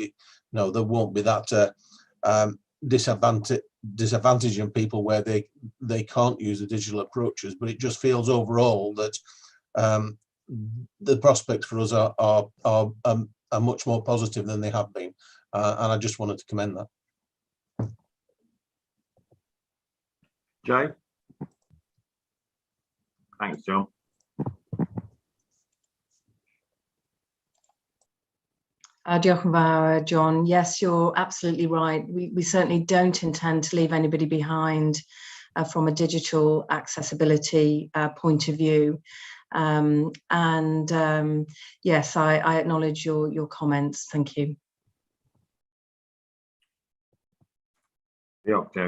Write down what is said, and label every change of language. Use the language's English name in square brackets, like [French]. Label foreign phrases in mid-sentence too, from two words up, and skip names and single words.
[English] No, there won't be that disadvantaging people where they can't use the digital approaches, but it just feels overall that the prospects for us are much more positive than they have been, and I just wanted to commend that. Jay? Thanks, John. [Welsh] Diolch yn fawr, John. [English] Yes, you're absolutely right. We certainly don't intend to leave anybody behind from a digital accessibility point of view. Yes, I acknowledge your comments. Thank you. Yeah, Joe.